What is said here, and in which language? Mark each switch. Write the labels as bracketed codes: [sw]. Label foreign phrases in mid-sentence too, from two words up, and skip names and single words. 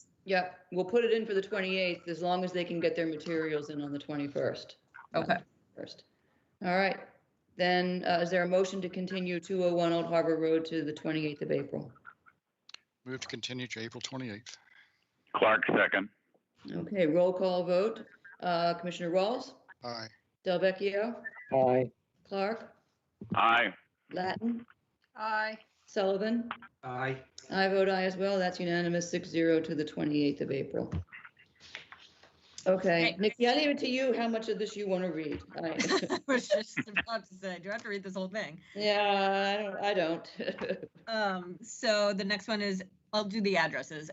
[en] Yeah, we'll put it in for the 28th as long as they can get their materials in on the 21st. Okay. First. All right. Then is there a motion to continue 201 Old Harbor Road to the 28th of April? Move to continue to April 28th. Clark, second. Okay, roll call vote. Commissioner Rawls? Aye. Delvecchio? Aye. Clark? Aye. Latin? Aye. Sullivan? Aye. I vote aye as well. That's unanimous, 6-0 to the 28th of April. Okay, Nikki, I leave it to you how much of this you want to read. I was just about to say, do I have to read this whole thing? Yeah, I don't. So the next one is, I'll do the addresses.